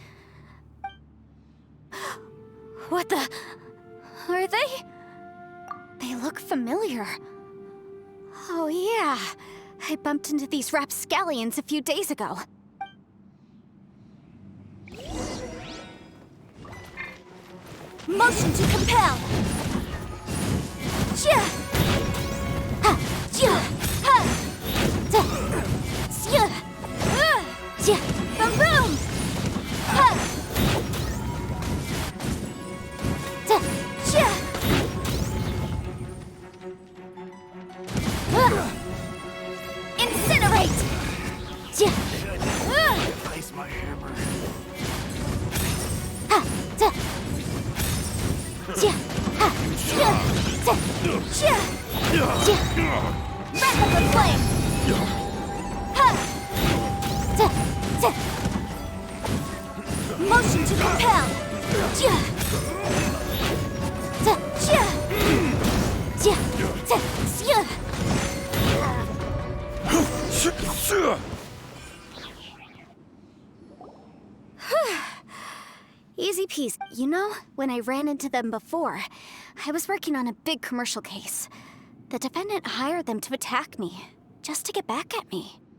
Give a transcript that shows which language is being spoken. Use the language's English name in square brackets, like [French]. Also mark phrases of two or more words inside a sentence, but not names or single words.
[English] What the... Are they? They look familiar. Oh yeah, I bumped into these rapscallions a few days ago. Motion to compel! Jia! Ha! Jia! Ha! Da! Jia! Jia! Boom! Ha! Da! Jia! Incinerate! Jia! Place my hammer. Ha! Da! Jia! Ha! Jia! Da! Jia! Jia! Replica flame! Ha! Da! Da! Motion to compel! Jia! Da! Jia! Jia! Da! Jia! Easy peasy. You know, when I ran into them before, I was working on a big commercial case. The defendant hired them to attack me, just to get back at me.